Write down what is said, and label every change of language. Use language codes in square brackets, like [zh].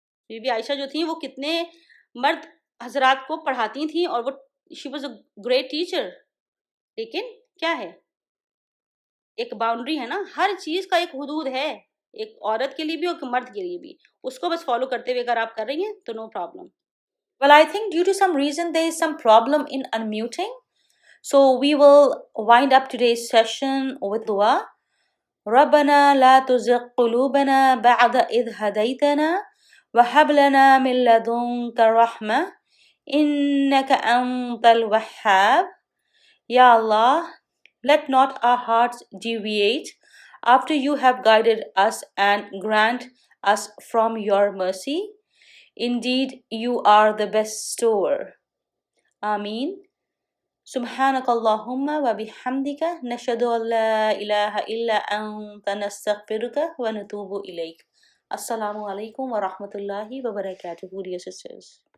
[ur] Be be عائشہ جو تھیں وہ کتنے مرد حضرات کو پڑھاتی تھیں اور وہ [en] She was a great teacher. [ur] لیکن کیا ہے, ایک باؤنڈری ہے نا, ہر چیز کا ایک حدود ہے, ایک عورت کے لیے بھی اور ایک مرد کے لیے بھی. اس کو بس فالو کرتے ہوئے اگر آپ کر رہی ہیں تو no problem. [en] Well, I think due to some reason there is some problem in unmuting. So we will wind up today's session with dua. [ar] ربنا لا تزغ قلوبنا بعد إذ هديتنا وهب لنا من لدنك رحمة إنك أنت الوهاب. [en] Ya Allah, let not our hearts deviate after you have guided us and grant us from your mercy. Indeed, you are the bestower. Ameen. [ar] سبحانك اللهم وبحمدك نشهد أن لا إله إلا أنت نستغفرك ونتوب إليك. Assalamu alaikum wa rahmatullahi wa barakatuh, [en] dear sisters.